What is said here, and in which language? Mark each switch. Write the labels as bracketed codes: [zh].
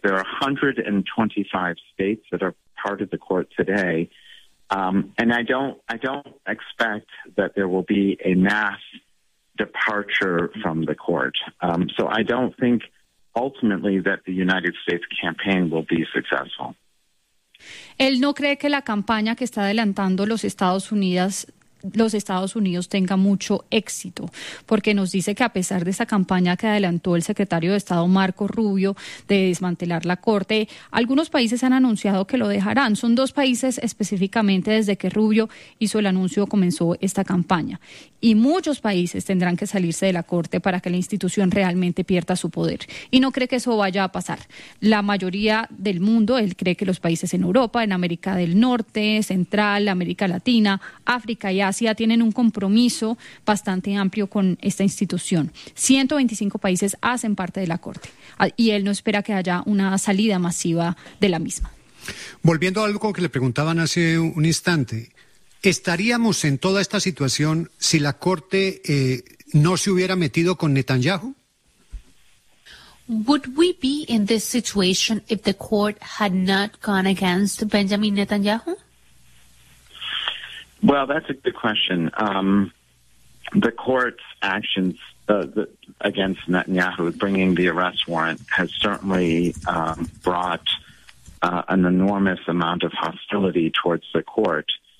[en] There are 125 states that are part of the court today. And I don't expect that there will be a mass departure from the court. So I don't think ultimately that the United States campaign will be successful. [es] Él no cree que la campaña que está adelantando los Estados Unidos los Estados Unidos tenga mucho éxito, porque nos dice que a pesar de esa campaña que adelantó el secretario de Estado Marco Rubio de desmantelar la Corte, algunos países han anunciado que lo dejarán. Son dos países específicamente desde que Rubio hizo el anuncio, comenzó esta campaña. Y muchos países tendrán que salirse de la Corte para que la institución realmente pierda su poder. Y no cree que eso vaya a pasar. La mayoría del mundo, él cree que los países en Europa, en América del Norte, Central, América Latina, África y Asia tienen un compromiso bastante amplio con esta institución. 125 países hacen parte de la Corte y él no espera que haya una salida masiva de la misma. Volviendo a algo que le preguntaban hace un instante, ¿estaríamos en toda esta situación si la Corte no se hubiera metido con Netanyahu? [en] Would we be in this situation if the court had not gone against Benjamin Netanyahu? Well, that's a good question. The court's actions against Netanyahu, bringing the arrest warrant, has certainly brought an enormous amount of hostility towards the court.